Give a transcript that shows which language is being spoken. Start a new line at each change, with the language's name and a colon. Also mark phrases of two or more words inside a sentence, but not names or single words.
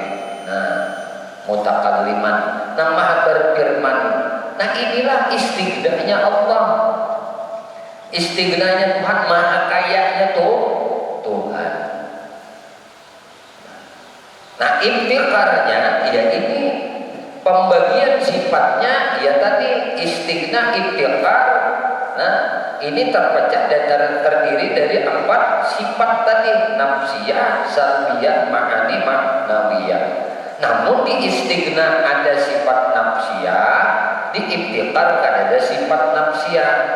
Indonesian: Nah, mutakalliman, nang maha berfirman. Nah, inilah istighnanya Allah. Istighnanya Tuhan, maha kayanya Tuhan. Nah, iftiqarnya ya ini pembagian sifatnya ya tadi
Arabic: istighna iftiqar.
Indonesian: Nah, ini terpecah dan terdiri dari 4 sifat tadi,
Arabic: nafsiyah, salbiyah, ma'ani, ma'nawiyah.
Indonesian: Namun di istighna ada sifat nafsiyah, di iftiqar kan ada sifat nafsiyah.